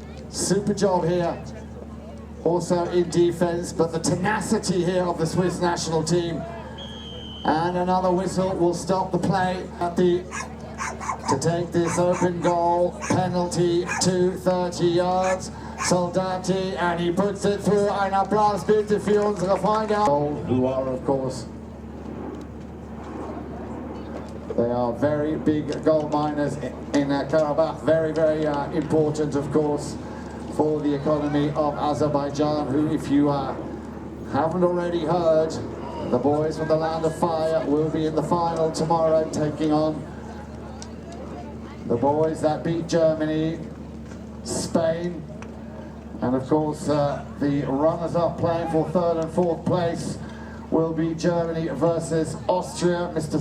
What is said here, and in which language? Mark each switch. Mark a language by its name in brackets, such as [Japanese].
[English] Super job here. Also in defense, but the tenacity here of the Swiss national team. And another whistle will stop the play to take this open goal penalty to 30 yards. Soldati, and he puts it through. [German] Ein Applaus bitte für unsere Freunde. [English] Who are of course They are very big gold miners in Karabakh. Very, very important, of course, for the economy of Azerbaijan, who, if you haven't already heard, the boys from the Land of Fire will be in the final tomorrow, taking on the boys that beat Germany, Spain, and of course the runners-up playing for third and fourth place will be Germany versus Austria. Mr.